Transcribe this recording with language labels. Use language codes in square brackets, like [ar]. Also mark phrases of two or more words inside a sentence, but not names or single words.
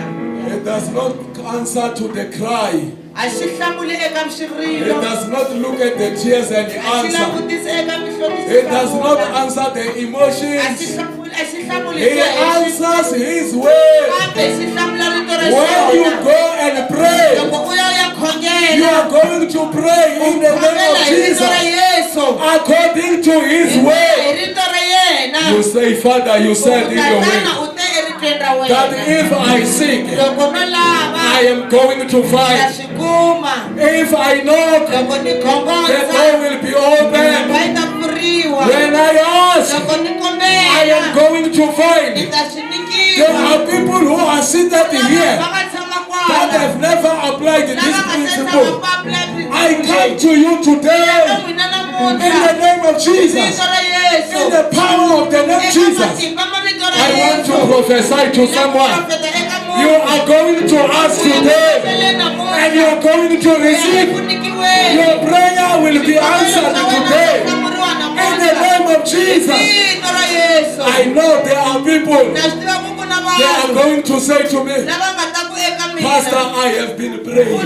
[en] It does not answer to the cry. [ts] A xi hlamuli eka [en] It [ts] mxirilo. [en] does not look at the tears and [ts] A xi [en] answer. [ts] langutisi eka mihloti xi [en] It does not [ts] hlamula. [en] answer the [ts] A xi [en] emotions. [ts] hlamuli [en] He answers his word. [ts] kambe xi hlamula rito ra [en] When you [ts] xona. [en] go and pray, [ts] Loko u ya [en] you [ts] khongela. [en] are going to pray in the name [ts] Khongela [en] of [ts] hi rito ra [en] Jesus. [ts] Yesu. [en] According to his [ts] Hi [en] word. [ts] rito ra yena. [en] You say, Father, you said in your [ts] Tatana [en] word [ts] u te eritweni ra [en] that [ts] wena. [en] if I seek, [ts] Loko no lava. [en] I am going to [ts] Ta [en] find. [ts] swi kuma. [en] If I knock, [ts] Loko ni [en] the [ts] khongoza. [en] door will be open. [ts] Va yi ta pfuriwa. [en] When I ask, [ts] Loko ni [en] I [ts] kombela. [en] am going to [ts] Ni [en] find. [ts] ta swi [en] There [ts] nyikiwa. [en] are people who are seated here [ts] Va nga tshama [en] that [ts] kwala. [en] have never applied this [ts] Lava nga se tshama [en] principle. [ts] pa apply [en] I principle come [ts] leyi. [en] to you [ts] Eka [en] today [ts] n'wina [en] in [ts] namuntlha. [en] the name of Jesus, [ts] Vito ra Yesu. [en] in the power of the name [ts] Eka [en] Jesus. [ts] matimba ma vito ra [en] I want to [ts] Yesu. [en] prophesy to someone. [ts] Profeta eka munhu. [en] You are going to ask today and you are going to receive. Your prayer will be answered today in the name of Jesus. I know there are people, they are going to say to me, Pastor, I have been praying.